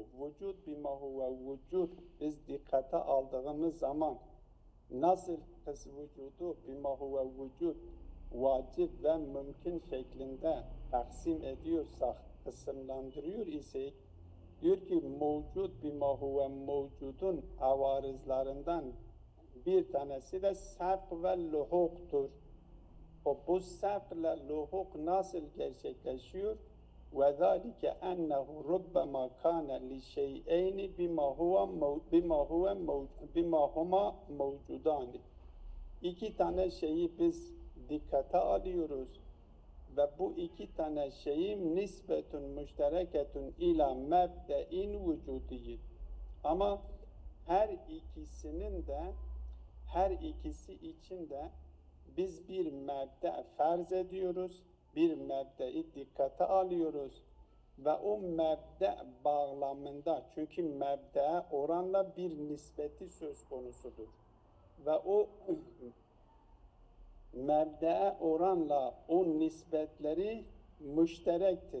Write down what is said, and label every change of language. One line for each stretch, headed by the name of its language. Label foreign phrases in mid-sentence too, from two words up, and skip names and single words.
Turkish: Vücut
Arabic: بما هو
Turkish: vücut biz dikkate aldığımız zaman nasıl vücudu
Arabic: بما هو
Turkish: vücut vacip ve mümkün şeklinde taksim ediyorsak kısımlandırıyor ise diyor ki mevcut
Arabic: بما هو
Turkish: mevcudun avarizlarından bir tanesi de sabk ve luhuktur. Bu sabk ile luhuk nasıl gerçekleşiyor?
Arabic: وَذَٰلِكَ أَنَّهُ رُبَّمَا كَانَ لِشَيْئَيْنِ بِمَا هُمَا مَوْجُودَانِ.
Turkish: İki tane şeyi biz dikkate alıyoruz ve bu iki tane şeyin
Arabic: نسبة مشتركة إلى مبدأ وجودي.
Turkish: Ama her ikisi için de biz bir mebde farz ediyoruz, bir mebdeyi dikkate alıyoruz ve o mebde bağlamında, çünkü mebdeye oranla bir nispeti söz konusudur ve o mebdeye oranla o nispetleri müşterektir.